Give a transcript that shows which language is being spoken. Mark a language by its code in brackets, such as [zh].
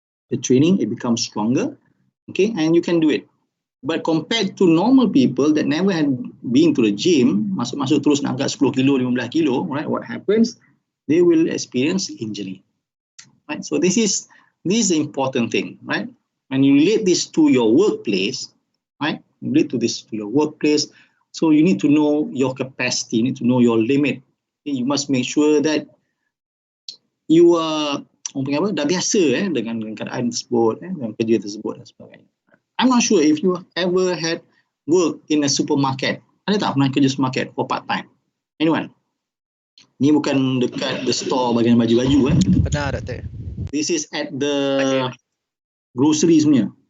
[en] The training, it becomes stronger, and you can do it. But compared to normal people that never had been to the gym, [ms] masuk terus nak angkat 10 kilo, 15 kilo, [en] right? What happens? They will experience injury, right? So this is the important thing, right? When you relate this to your workplace, right? Relate to this to your workplace. So you need to know your capacity, you need to know your limit. Okay? You must make sure that you are [ms] dah biasa dengan keadaan tersebut, dengan kerja tersebut dan sebagainya. I'm not sure if you ever had work in a supermarket. Ada tak pernah kerja supermarket [en] for part time? Anyone? [ms] Ni bukan dekat [en] the store [ms] bagian baju-baju. Pernah, Doktor. [en] This is at the groceries punya.